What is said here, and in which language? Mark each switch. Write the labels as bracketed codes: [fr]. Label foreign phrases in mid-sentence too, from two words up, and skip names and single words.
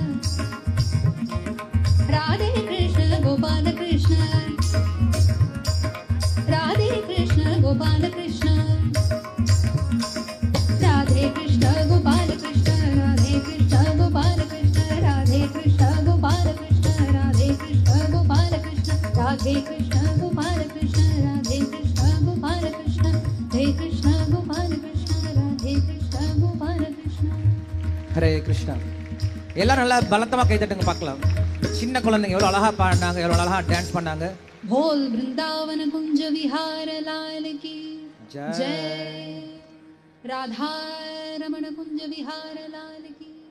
[sa] ರಾಧೆ ಕೃಷ್ಣ ಗೋಪಾಲ ಕೃಷ್ಣ, ರಾಧೆ ಕೃಷ್ಣ ಗೋಪಾಲ ಕೃಷ್ಣ, ರಾಧೆ ಕೃಷ್ಣ ಗೋಪಾಲ ಕೃಷ್ಣ, ರಾಧೆ ಕೃಷ್ಣ ಗೋಪಾಲ ಕೃಷ್ಣ, ರಾಧೆ ಕೃಷ್ಣ ಗೋಪಾಲ ಕೃಷ್ಣ, ರಾಧೆ ಕೃಷ್ಣ ಗೋಪಾಲ ಕೃಷ್ಣ, ರಾಧೆ ಕೃಷ್ಣ ಗೋಪಾಲ ಕೃಷ್ಣ, ರಾಧೆ ಕೃಷ್ಣ ಗೋಪಾಲ ಕೃಷ್ಣ, ಹರೇ ಕೃಷ್ಣ ಗೋಪಾಲ ಕೃಷ್ಣ, ರಾಧೆ ಕೃಷ್ಣ ಗೋಪಾಲ ಕೃಷ್ಣ. [ta] ஹரே கிருஷ்ணா. எல்லாரும் நல்லா பலத்தமாக கை தட்டுங்க பார்க்கலாம். சின்ன குழந்தைங்க எவ்வளோ அழகா பாடினாங்க, எவ்வளோ அழகா டான்ஸ் பண்ணாங்க. [hi] बोल वृंदावन कुंज विहार लाल की जय, राधा रमण कुंज विहार लाल की